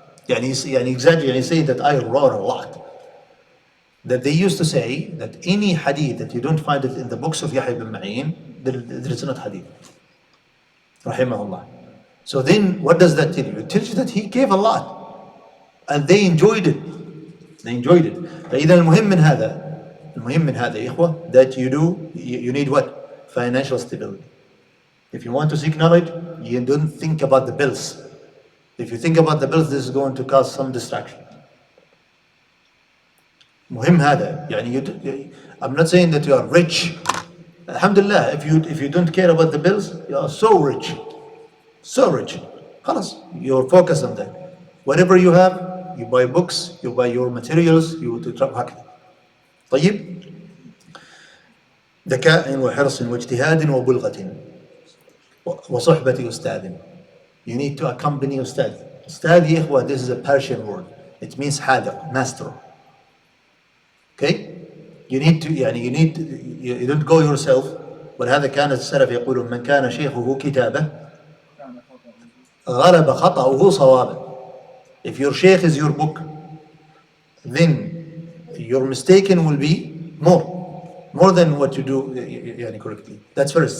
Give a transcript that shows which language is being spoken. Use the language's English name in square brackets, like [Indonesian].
[English] He said that I wrote a lot. That they used to say that any hadith that you don't find it in the books of Yahya ibn Ma'in, there is not hadith. Rahimahullah. So then what does that tell you? It tells you that he gave a lot and they enjoyed it. They enjoyed it. [Arabic] فإذا المهم من هذا يا إخوة [English] that you need what? Financial stability. If you want to seek knowledge, you don't think about the bills. If you think about the bills, this is going to cause some distraction. [Arabic] مهم هذا يعني [English] I'm not saying that you are rich. Alhamdulillah, if you don't care about the bills, you are so rich. So rich. [Arabic] خلاص, [English] you're focused on that. Whatever you have, you buy books, you buy your materials, you [Arabic] هكذا. طيب. ذكاء وحرص واجتهاد وبلغة وصحبة أستاذ. [English] You need to accompany أستاذ. أستاذ يا إخوة, this is a Persian word. It means حاذق, master. Okay? You don't go yourself. [Arabic] ولهذا كان السلف يقولون من كان شيخه كتابه غلب خطأه صوابه. [English] If your sheikh is your book, then your mistaken will be more than what you do correctly. That's first.